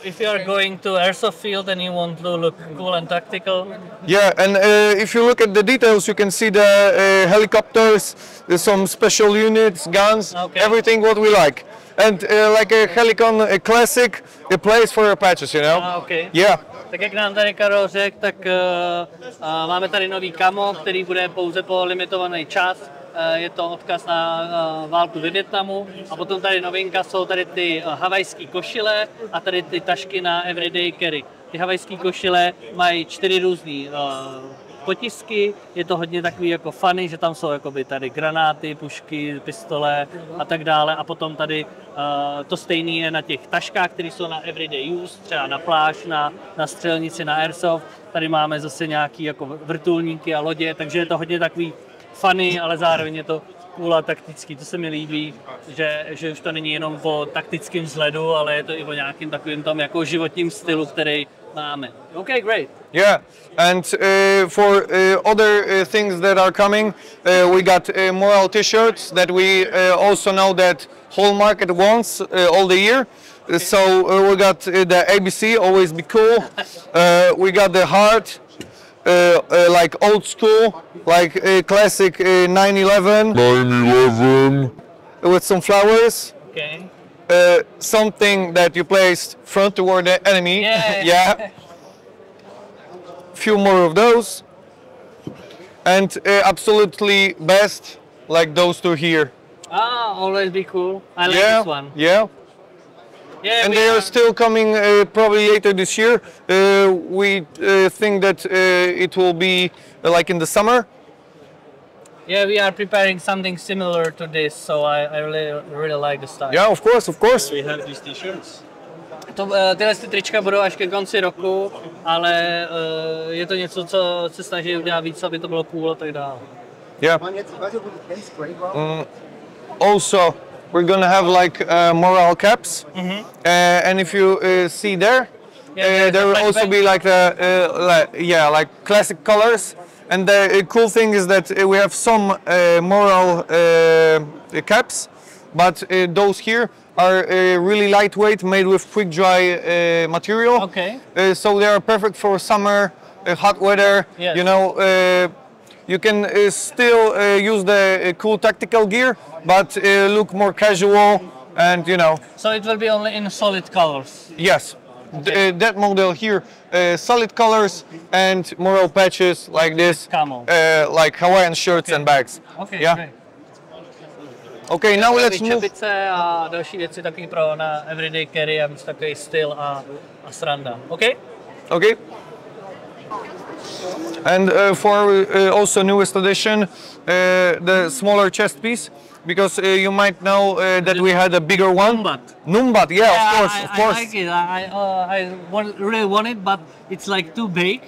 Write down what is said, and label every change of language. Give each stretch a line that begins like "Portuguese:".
English: If you are going to airsoft field and you want to look cool and tactical. Yeah, and if you look at the details, you can see the helicopters, some special units, guns, everything what we like. And like a Helikon a classic, a place for your patches, you know? Okay. Yeah.
Czech: Tak jak nám tady Karol řekl, tak máme tady nový camo, který bude pouze po limitovaný čas. Je to odkaz na válku ve Vietnamu. A potom tady novinka jsou tady ty havajské košile a tady ty tašky na everyday carry. Ty havajské košile mají 4 různý potisky, je to hodně takový jako funny, že tam jsou jakoby tady granáty, pušky, pistole a tak dále. A potom tady to stejné je na těch taškách, které jsou na everyday use, třeba na pláž, na střelnici, na airsoft. Tady máme zase nějaký jako vrtulníky a lodě, takže je to hodně takový funny, ale zároveň je to cool a taktický. To se mi líbí, že už to není jenom o taktickém vzhledu, ale je to i o nějakým takovým tom jako životním stylu, který
English: Námi. Okay, great. Yeah, and for other things that are coming, we got Moral t-shirts that we also know that whole market wants all the year. So we got the ABC, always be cool. We got the heart, like old school, like classic 9/11. 9/11. With some flowers. Okay. Something that you placed front toward the enemy. Yeah. Few more of those. And absolutely best, like those two here. Ah, always be cool. I like this one. Yeah. Yeah, And they are still coming probably later this year. We think that it will be like in the summer. Yeah, we are preparing something similar to this, so I really like the style. Yeah, of course, of course. We have these t-shirts.
Czech: Tyhle trička budou až ke konci roku, ale je to něco, co se snaží udělat víc, aby to bylo cool a tak dále.
English: Yeah. Also, we're gonna have like moral caps, and if you see there, there will also be like like classic colors. And the cool thing is that we have some moral caps, but those here are really lightweight, made with quick dry material. Okay. So they are perfect for summer, hot weather. Yes. You know, you can still use the cool tactical gear, but look more casual, and you know. So it will be only in solid colors. Yes. Okay. That model here, solid colors and moral patches like this, Camo. like Hawaiian shirts and bags. Okay, yeah. great. Okay, now let's move.
Czech: Čepice a další věci taky pro na everyday carry a takový styl a sranda.
English: Okay? Okay. And for also newest edition, the smaller chest piece, because you might know that we had a bigger one. Numbat, yeah, of course. I like it. I really want it, but it's like too big.